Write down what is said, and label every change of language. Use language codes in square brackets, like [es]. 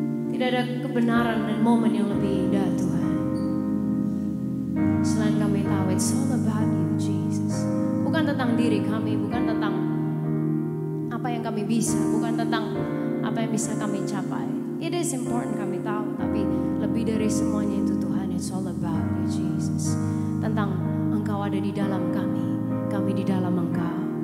[id] Tidak ada kebenaran dan momen yang lebih indah, Tuhan. Selain kami tahu, [en] it's all about you, Jesus. [id] Bukan tentang diri kami, bukan tentang apa yang kami bisa, bukan tentang apa yang bisa kami capai. [en] It is important [id] kami tahu, tapi lebih dari semuanya itu Tuhan, [en] it's all about you, Jesus. [id] Tentang Engkau ada di dalam kami di dalam Engkau.